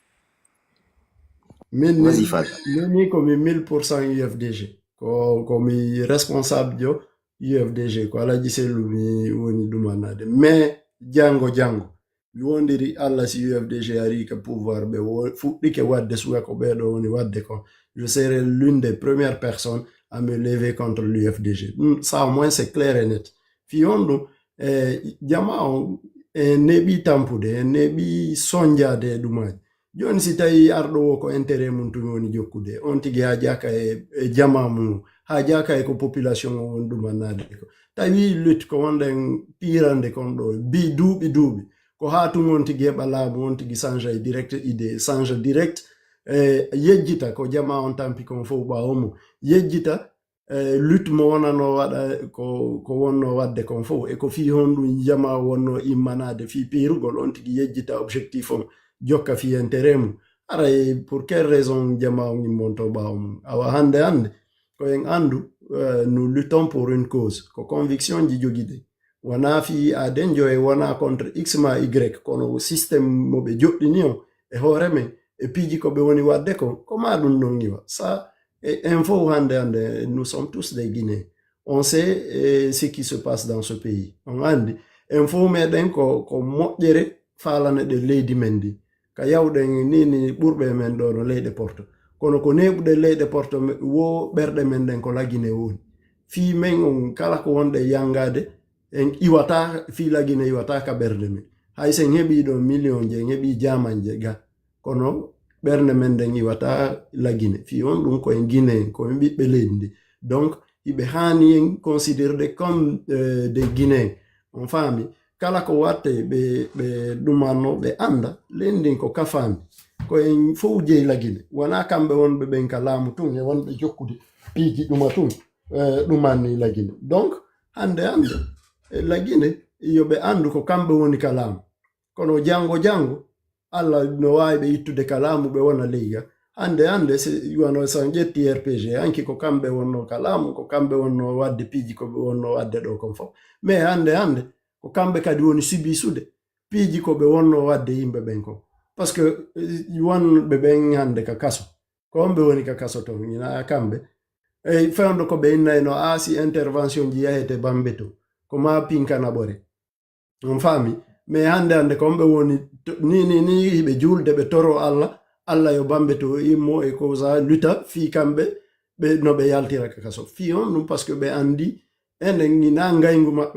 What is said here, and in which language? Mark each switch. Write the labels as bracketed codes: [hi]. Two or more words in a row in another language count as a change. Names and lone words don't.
[ff] ni komi 1000% UFDG ko mi responsable jo UFDG ko alaji sellu mi woni ɗumannade mais jango mi wondiri Allah si UFDG ari ka pouvoir ɓe fuɗɗike wadde suka ko ɓeɗo woni wadde kon [fr] je serai l'une des premières personnes à me lever contre l'UFDG ça au moins c'est clair et net [ff] fi on ɗum jama on neɓi tampude neɓi sonjade e ɗumaji joni si tawi arɗo wo ko intérêt mum tumi woni jokkude on tigi ha jaka e jama mum ha jaka e ko population o woni ɗumannade ko tawi lutte ko wonɗen pirande kon ɗo bi duuɓi ko ha tum on tigi heɓa laamu on tigi change e direct [fr] idée change direct [ff] yejjita ko jama on tampi kon fof ɓawo mum yejjita lutte mo wonano waɗa ko wonno wadde kon fof e ko fi hon ɗum jama wonno immanade fi pirugol on tigi yejjita objectif on jokka fi intérêt mum aray [fr] pour quelle raison [ff] jama on immonto ɓawo mum awa hande ko en andu [fr] nous luttons pour une cause [ff] ko conviction ji joguiɗe wona fi aden jo e wona contre x ma y kono système mo ɓe joɗɗini on e hoore men e piiji ko ɓe woni wadde ko ma ɗum non iwa ça info hande [fr] nous sommes tous des Guinéens on sait ce qui se passe dans ce pays [ff] on andi info meɗen ko moƴƴere falane ɗe leydi men ndi ka yawɗen nini ɓurɓe men ɗo no leyɗe porto kono ko neɓuɗe leyɗe porto wo ɓerɗe men ɗen ko lagine woni fi men on kala ko wonɗe yangade en iwata fi lagine iwata ka ɓerde men hay sen heɓi ɗo million je en heɓi jamanje ga kono ɓernde men ɗen iwata lagine fi on ɗum koyen guinéen koyen ɓiɓɓe leydi ndi donc iɓe hani en considérede [fr] comme des guinéen [ff] on faami kala ko watte ɓe ɗumanno ɓe anda lendin ko kafami koyen fof jeyi lagine wona kamɓe wonɓe ɓen ka laamu tun e wonɓe jokkude piiji ɗuma tun ɗumanni lagine donc hande lagine yoɓe andu ko kamɓe woni ka laamu kono jango Allah no wawi ɓe ittude ka laamu ɓe wona leyga hande wano san ƴetti RPG anki ko kamɓe wonno ka laamu ko kamɓe wonno wadde piiji ko ɓe wonno wadde ɗo kon fof mais hande ko kamɓe kadi woni subisude piiji ko ɓe wonno wadde yimɓe ɓen kon [fr] par ce que [ff] wonɓe ɓen hande ka kaso ko on ɓe woni ka kaso ton ina kamɓe e fewndo ko ɓe innayno si intervention ji yahete bambe to ko ma pinkana ɓore on faami mais hande ko ɓe woni ni hiɓe julde ɓe toro Allah yo bambe to immo e ko sa luta fi kamɓe be no be yaltira ka kaso fi on dum parce que be andi enen ngina ngayngu mabbe